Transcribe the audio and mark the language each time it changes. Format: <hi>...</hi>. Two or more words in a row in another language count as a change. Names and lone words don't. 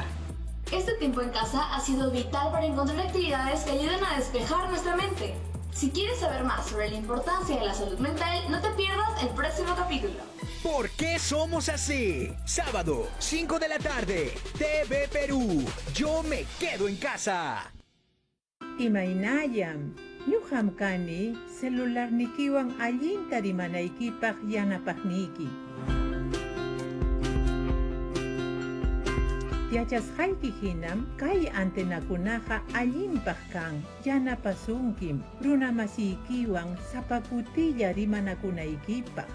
<es>Este tiempo en casa ha sido vital para encontrar actividades que ayuden a despejar nuestra mente. Si quieres saber más sobre la importancia de la salud mental, no te pierdas el próximo capítulo. ¿Por qué somos así? Sábado, 5 de la tarde, TV Perú. Yo me quedo en casa.</es> <qu>Imaynallam, ñuqamkani celularnikiwan allinta rimanaykipaq yanapaqniki. Yachasqayki hinam kay antenakunaqa allinpaq kan yanapasunkim runamasiykiwan sapakutilla rimanakunaykipaq.</qu>